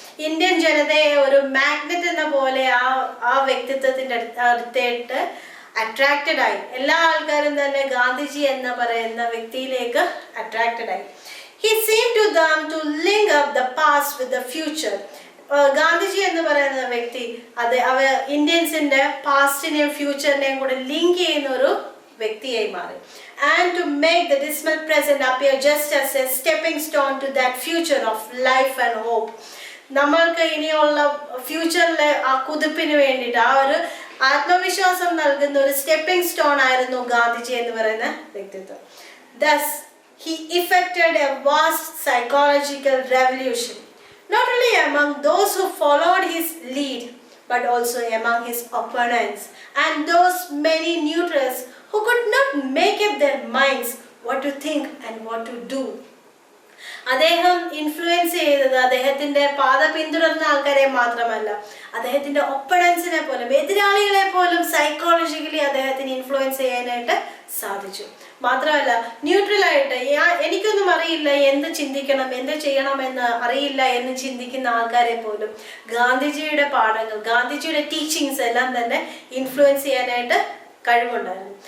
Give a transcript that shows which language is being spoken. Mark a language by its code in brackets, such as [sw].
[ml] Indian ജനതയെ ഒരു magnet എന്ന പോലെ ആ വ്യക്തിത്വത്തിൻ്റെ അടുത്തേട്ട് അട്രാക്റ്റഡ് ആയി. എല്ലാ ആൾക്കാരും തന്നെ ഗാന്ധിജി എന്ന് പറയുന്ന വ്യക്തിയിലേക്ക് അട്രാക്റ്റഡ് ആയി. [en] He seemed to them to link up the past with the future. [ml] Gandhiji എന്ന് പറയുന്ന വ്യക്തി ഇന്ത്യൻസിന്റെ പാസ്റ്റിനെയും ഫ്യൂച്ചറിനെയും കൂടെ ലിങ്ക് ചെയ്യുന്ന ഒരു വ്യക്തിയായി മാറി. [en] And to make the dismal present appear just as a stepping stone to that future of life and hope. [ml] നമ്മൾക്ക് ഇനിയുള്ള ഫ്യൂച്ചറിലെ ആ കുതിപ്പിന് വേണ്ടിയിട്ട് ആ ഒരു ആത്മവിശ്വാസം നൽകുന്ന ഒരു സ്റ്റെപ്പിംഗ് സ്റ്റോൺ ആയിരുന്നു ഗാന്ധിജി എന്ന് പറയുന്ന വ്യക്തിത്വം. [en] Thus he effected a vast psychological revolution, not only among those who followed his lead, but also among his opponents and those many neutrals who could not make up their minds what to think and what to do. [ml] അദ്ദേഹം influence ചെയ്തത് അദ്ദേഹത്തിന്റെ പാത പിന്തുടർന്ന ആൾക്കാരെ മാത്രമല്ല, അദ്ദേഹത്തിന്റെ ഒപ്പണൻസിനെ പോലും എതിരാളികളെ പോലും സൈക്കോളജിക്കലി അദ്ദേഹത്തിന് ഇൻഫ്ലുവൻസ് ചെയ്യാനായിട്ട് സാധിച്ചു. മാത്രമല്ല ന്യൂട്രലായിട്ട് എനിക്കൊന്നും അറിയില്ല, എന്ത് ചിന്തിക്കണം എന്ത് ചെയ്യണമെന്ന് അറിയില്ല എന്ന് ചിന്തിക്കുന്ന ആൾക്കാരെ പോലും ഗാന്ധിജിയുടെ പാഠങ്ങൾ, ഗാന്ധിജിയുടെ ടീച്ചിങ്സ് എല്ലാം തന്നെ ഇൻഫ്ലുവൻസ് ചെയ്യാനായിട്ട് കഴിവുണ്ടായിരുന്നു.